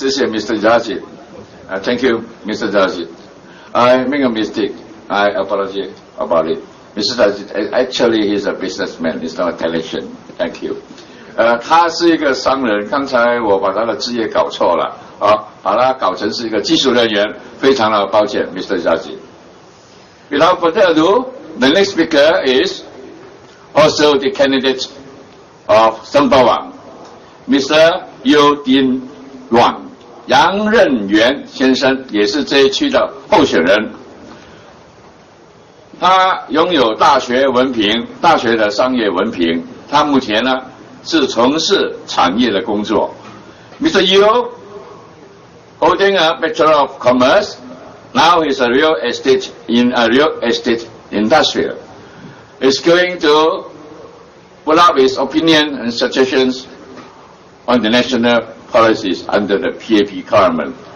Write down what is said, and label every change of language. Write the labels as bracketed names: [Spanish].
[English] Mr. Jajit. Thank you, Mr. Jajit. I make a mistake. I apologize about it. Mr. Jajit, actually he's a businessman. He's not a television. Thank you. [Chinese] 他是一个商人，刚才我把他的职业搞错了，把他搞成是一个技术人员，非常的抱歉 ，Mr. [English] Jajit. Without further ado, the next speaker is also the candidate of Sembawang, Mr. [Chinese] Yuan 杨任元先生，也是这一区的候选人。他拥有大学文凭，大学的商业文凭。他目前呢是从事产业的工作。 [English] Mr. Yu holding a Bachelor of Commerce, now he's a real estate industrial. Is going to put up his opinion and suggestions on the national policies under the PAP government.